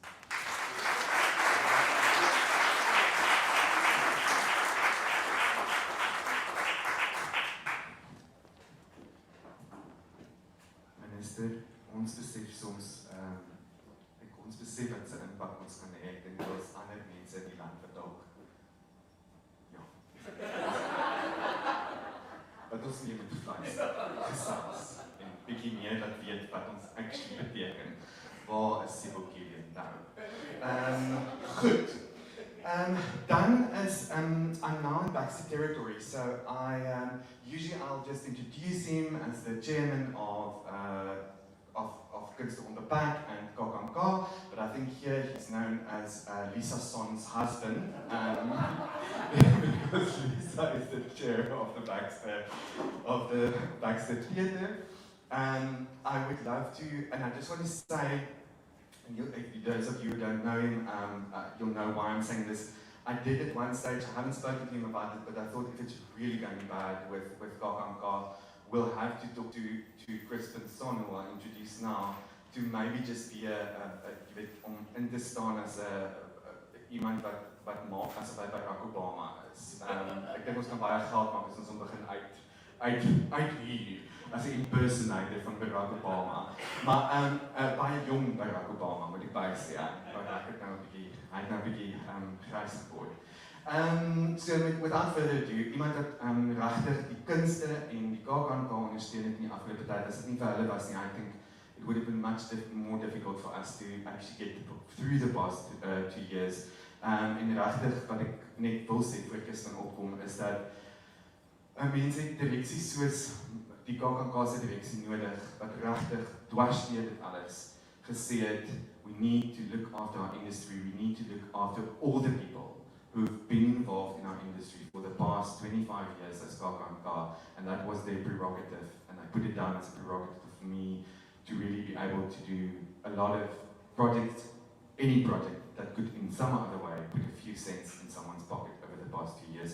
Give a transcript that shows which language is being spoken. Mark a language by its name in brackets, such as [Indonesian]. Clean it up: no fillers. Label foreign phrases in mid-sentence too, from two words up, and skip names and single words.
[Afrikaans] Minister, ons besef soms, ons besef wat se impak ons kan hê, ek dink daar's ander mense in die land wat dalk, ja, wat ons nie met vleis gesels en bietjie meer dat weet wat ons actually beteken. Waar is Sibokile nou? Goed. Dan is [English] I'm now in Baxter territory, so usually I'll just introduce him as the chairman of Kunste on the Back and KKK, but I think here he's known as Lisa Son's husband, because Lisa is the chair of the Baxter Theatre. I would love to, and I just want to say, and those of you who don't know him, you'll know why I'm saying this. I did at one stage, I haven't spoken to him about it, but I thought if it's really going bad with KKK, we'll have to talk to Crispin Son, who I'll introduce now, to maybe just be [Afrikaans] om in te staan as iemand wat maak asof hy Barack Obama is. Ek dink ons kan baie geld maak as ons begin uit hier as 'n impersonator van Barack Obama. Maar baie jong Barack Obama, moet ek baie sê. Barack het nou 'n bietjie grys geword. [English] So without further ado, [Afrikaans] iemand wat regtig die kunste en die KAKNK ondersteun het in die afgelope tyd, as dit nie vir hulle was nie, [English] I think it would have been much more difficult for us to actually get through the past 2 years. [Afrikaans] En regtig wat ek net wil sê voor Kirsten opkom is dat mense direksies soos die KAKNK se direksie nodig wat regtig dwars deur dit alles gesê het, [English] we need to look after our industry, we need to look after all the people who've been involved in our industry for the past 25 years as KAKNK, and that was their prerogative, and I put it down as a prerogative for me to really be able to do a lot of projects, any project that could in some other way put a few cents in someone's pocket over the past 2 years.